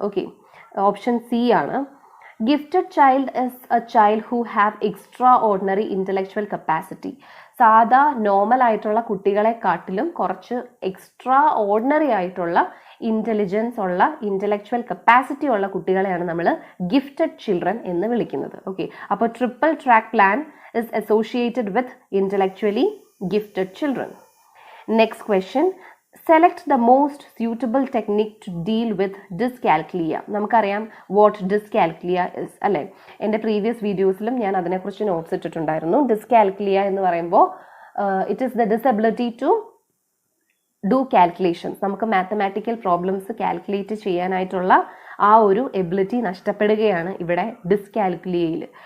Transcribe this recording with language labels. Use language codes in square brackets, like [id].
[ml] Okay, option C ആണ്. [en] Gifted child is a child who have extraordinary intellectual capacity. [ml] സാധാ normal ആയിട്ടുള്ള കുട്ടികളെക്കാട്ടിലും കുറച്ച് extra ordinary ആയിട്ടുള്ള intelligence ഉള്ള ഇന്റലക്ച്വൽ കപ്പാസിറ്റി ഉള്ള കുട്ടികളെയാണ് നമ്മൾ ഗിഫ്റ്റഡ് ചിൽഡ്രൻ എന്ന് വിളിക്കുന്നത്. ഓക്കെ, അപ്പോൾ [en] Triple track plan is associated with intellectually gifted children. Next question. Select the most suitable technique to deal with dyscalculia. [ml] നമുക്കറിയാം [en] what dyscalculia is [ml] അല്ലേ. എൻ്റെ പ്രീവിയസ് വീഡിയോസിലും ഞാൻ അതിനെക്കുറിച്ച് നോട്ട്സ് ഇട്ടിട്ടുണ്ടായിരുന്നു. dyscalculia എന്ന് പറയുമ്പോൾ [en] It is the disability to do calculations. [ml] നമുക്ക് മാത്തമാറ്റിക്കൽ പ്രോബ്ലംസ് കാൽക്കുലേറ്റ് ചെയ്യാനായിട്ടുള്ള ആ ഒരു എബിലിറ്റി നഷ്ടപ്പെടുകയാണ് ഇവിടെ ഡിസ്കാൽക്കുലിയയിൽ.